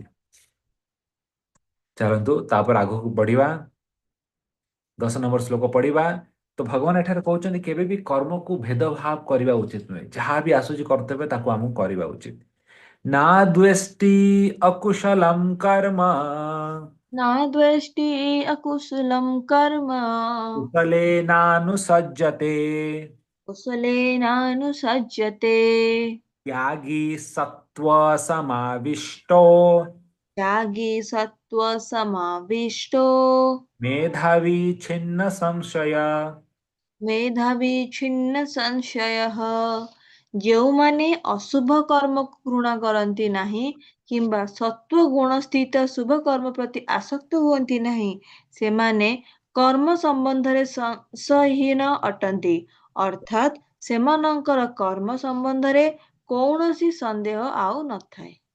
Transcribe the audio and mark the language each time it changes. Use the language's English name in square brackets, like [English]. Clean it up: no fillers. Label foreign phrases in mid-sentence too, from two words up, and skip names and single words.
[Odia] ଚାଲନ୍ତୁ ତାପରେ ଆଗକୁ ବଢିବା। 10 ନମ୍ବର ଶ୍ଲୋକ ପଢିବା। ତ ଭଗବାନ ଏଠାରେ କହୁଛନ୍ତି କେବେ ବି କର୍ମକୁ ଭେଦଭାବ କରିବା ଉଚିତ ନୁହେଁ। ଯାହା ବି ଆସୁଛି କର୍ତ୍ତବ୍ୟ ତାକୁ ଆମକୁ କରିବା ଉଚିତ। [Sanskrit] ନା ଦ୍ୱେଷ୍ଟି ଅକୁଶଲମ୍ କର୍ମ नाद्वेष्टि अकुशलं कर्म कुशलेनानुसज्जते कुशलेनानुसज्जते। त्यागी सत्त्वसमाविष्टो त्यागी सत्त्वसमाविष्टो मेधावी छिन्न संशय। मेधावी छिन्न संशयः। [Odia] ଯେଉଁମାନେ ଅଶୁଭ କର୍ମକୁ ଘୃଣା କରନ୍ତି ନାହିଁ କିମ୍ବା ସତ୍ୱ ଗୁଣ ସ୍ଥିତ ଶୁଭ କର୍ମ ପ୍ରତି ଆସକ୍ତ ହୁଅନ୍ତି ନାହିଁ, ସେମାନେ କର୍ମ ସମ୍ବନ୍ଧରେ ସଂଶୟହୀନ ଅଟନ୍ତି। ଅର୍ଥାତ୍ ସେମାନଙ୍କର କର୍ମ ସମ୍ବନ୍ଧରେ କୌଣସି ସନ୍ଦେହ ଆଉ ନଥାଏ।